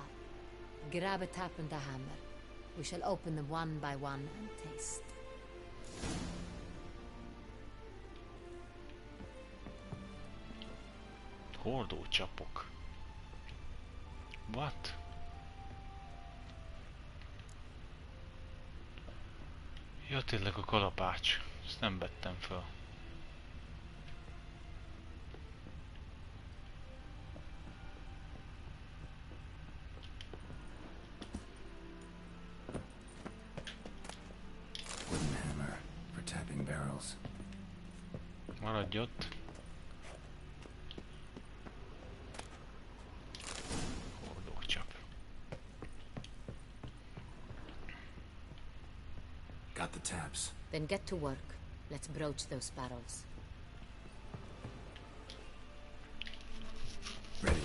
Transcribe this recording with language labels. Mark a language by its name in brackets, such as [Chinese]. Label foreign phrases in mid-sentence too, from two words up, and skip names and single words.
[English] Grab a tap and a hammer. We shall open them one by one and taste. [Hungarian] Hordócsapok. [English] What? [Hungarian] Ja, tényleg a kalapács. Ezt nem vettem föl. [English] Wooden hammer for tapping barrels. [Hungarian] Maradj ott. [English] Got the taps. Then get to work. Let's broach those barrels. Ready.